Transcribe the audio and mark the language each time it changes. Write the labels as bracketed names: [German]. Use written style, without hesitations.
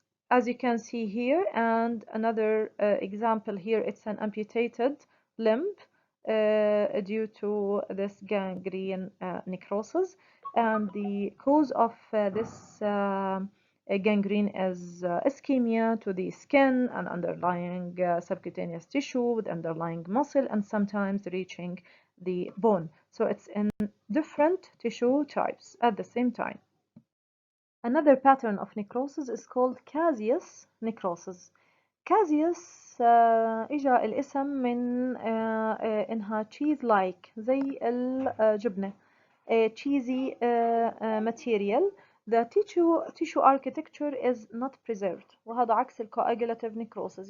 [English] As you can see here, and another example here, it's an amputated limb due to this gangrene necrosis, and the cause of this gangrene is ischemia to the skin and underlying subcutaneous tissue with underlying muscle and sometimes reaching the bone. So it's in different tissue types at the same time. Another pattern of necrosis is called caseous necrosis. [Arabic] caseous إجا الاسم من إنها [English] cheese like [Arabic] زي الجبنة. [English] Cheesy material. The tissue architecture is not preserved. [Arabic] وهذا عكس coagulative necrosis.